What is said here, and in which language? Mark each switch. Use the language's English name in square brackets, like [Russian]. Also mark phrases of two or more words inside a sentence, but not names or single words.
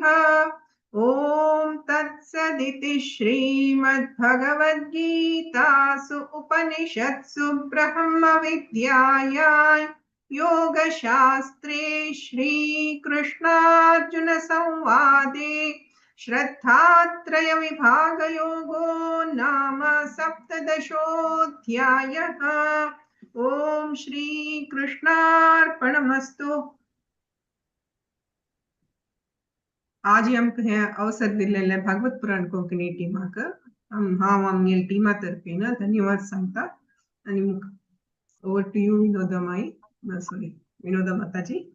[Sanskrit] ॐ तत्सदिति श्रीमद्भगवद्गीतासु उपनिषत्सु ब्रह्मविद्यायां योगशास्त्रे श्रीकृष्णार्जुनसंवादे श्रद्धात्रयविभागयोगो नाम सप्तदशोऽध्यायः। ओम श्री कृष्णार्पणमस्तु। [Konkani] आज आमकां अवसर दिलेले भागवत पुराण कोंकणी टिमाक हांव आमगे टिमा तर्फेन धन्यवाद सांगता आनी [English] over to you [Konkani] विनोदा माई सॉरी विनोदा माताजी।